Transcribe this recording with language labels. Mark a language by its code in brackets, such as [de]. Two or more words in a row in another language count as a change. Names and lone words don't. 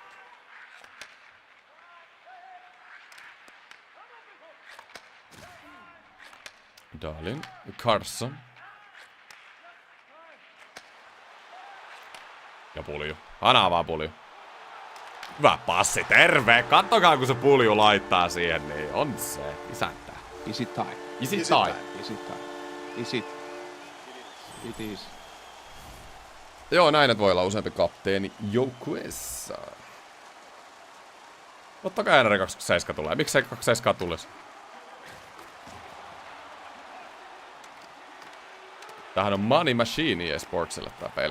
[fi] Darlin. Carson. Ja Pulju. Anaa vaan Pulju. Hyvä passi, terve! Kattokaa kun se Pulju laittaa siihen, niin on se. Isäntä. [en] Is it time? Is it time? Is it time? Is it? It is. [fi] Joo, näin, että voi olla useampi kapteeni joukkueessa. Totta kai NR 27 tulee. Miksei 27 tulisi? Tämähän on Money Machine eSportsille tää peli.